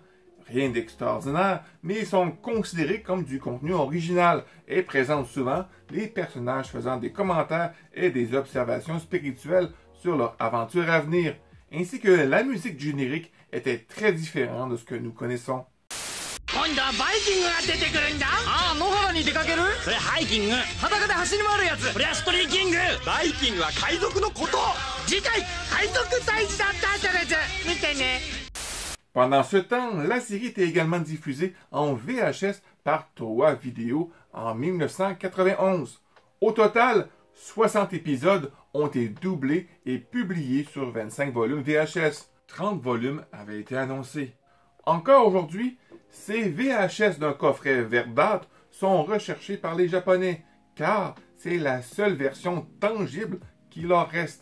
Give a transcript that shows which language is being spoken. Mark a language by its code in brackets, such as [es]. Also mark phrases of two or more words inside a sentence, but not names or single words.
[fr] Rien d'extraordinaire, mais ils sont considérés comme du contenu original et présentent souvent les personnages faisant des commentaires et des observations spirituelles sur leur aventure à venir, ainsi que la musique du générique était très différente de ce que nous connaissons. [ja] それハイキング。裸で走り回るやつ。これはストリーキング。バイキングは海賊のこと。次回海賊退治だったってやつ見てね。 [fr] Pendant ce temps, la série était également diffusée en VHS par Toei Video en 1991. Au total, 60 épisodes ont été doublés et publiés sur 25 volumes VHS. 30 volumes avaient été annoncés. Encore aujourd'hui, ces VHS d'un coffret verdâtre sont recherchés par les Japonais, car c'est la seule version tangible qui leur reste.